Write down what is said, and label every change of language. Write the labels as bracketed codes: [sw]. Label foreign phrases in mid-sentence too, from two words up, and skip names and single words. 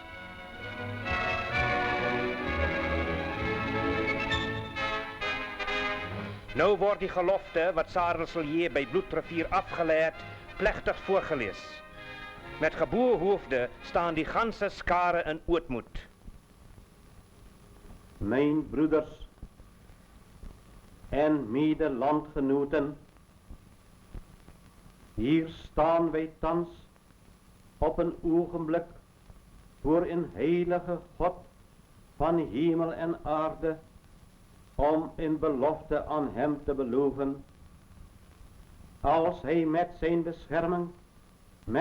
[af] Nou word die gelofte wat Sarel Silje by Bloedrivier afgeleid, plechtig voorgelees. Met geboe hoofde staan die ganse skare in ootmoed. [nl] Mijn broeders en mede-landgenoten, hier staan wij thans op een ogenblik voor een heilige God van hemel en aarde, om in belofte aan hem te beloven, als hij met zijn bescherming met